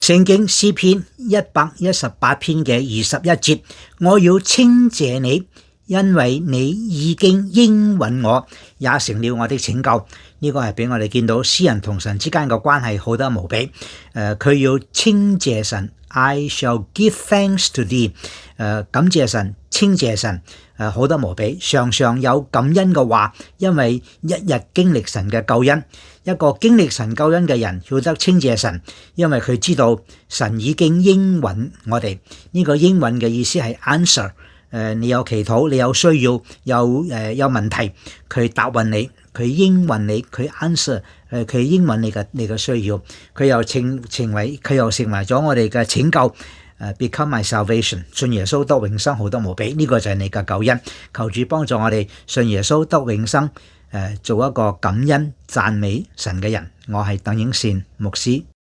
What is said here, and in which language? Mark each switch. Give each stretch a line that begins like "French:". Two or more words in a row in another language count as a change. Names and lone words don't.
Cantonese: 聖經詩篇118篇嘅21節，我要稱謝你，因為你已經應允我，也成了我的拯救。呢個係俾我哋見到詩人同神之間嘅關係好得無比。佢要稱謝神 ，
English: I shall give thanks to thee。
Cantonese: 感謝神，稱謝神，好得無比。常常有感恩嘅話，因為一日經歷神嘅救恩。一個經歷神救恩嘅人，要得稱謝神，因為佢知道神已經應允我哋。呢個應允嘅意思係 answer。你有祈禱，你有需要，有問題，佢答應你，佢應允你，佢 answer，佢應允你嘅需要，佢又成為咗我哋嘅拯救。
English: become my salvation，
Cantonese: 信耶穌得永生，好得無比。呢個就係你嘅救恩。求主幫助我哋信耶穌得永生，做一個感恩讚美神嘅人。我係鄧英善牧師。